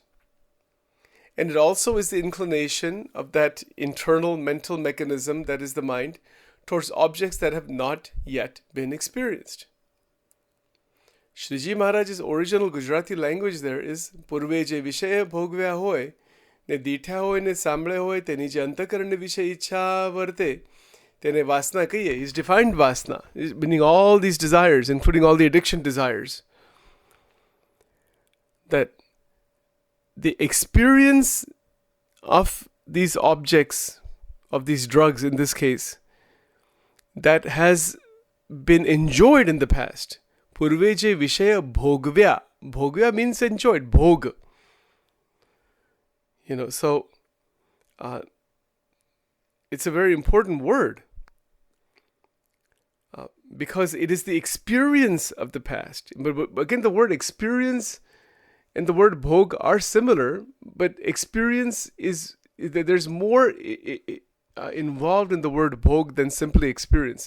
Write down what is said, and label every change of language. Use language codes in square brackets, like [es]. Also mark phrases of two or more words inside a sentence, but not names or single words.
[en] And it also is the inclination of that internal mental mechanism that is the mind towards objects that have not yet been experienced. Shriji Maharaj's original Gujarati language there is [gu] પૂર્વે જે વિષય ભોગવ્યા હોય ને દીઠા હોય ને સાંભળે હોય તેની જે અંતઃકરણ વિશે ઈચ્છા વર્તે તેને વાસના કહીએ. [en] He's defined vasana, meaning all these desires, including all the addiction desires. That the experience of these objects, of these drugs in this case, that has been enjoyed in the past. [gu] પૂર્વે જે વિષય ભોગવ્યા. [en] Bhogvya means enjoyed, bhog. So it's a very important word because it is the experience of the past. But again, the word experience and the word bhog are similar, but experience there's more involved in the word bhog than simply experience.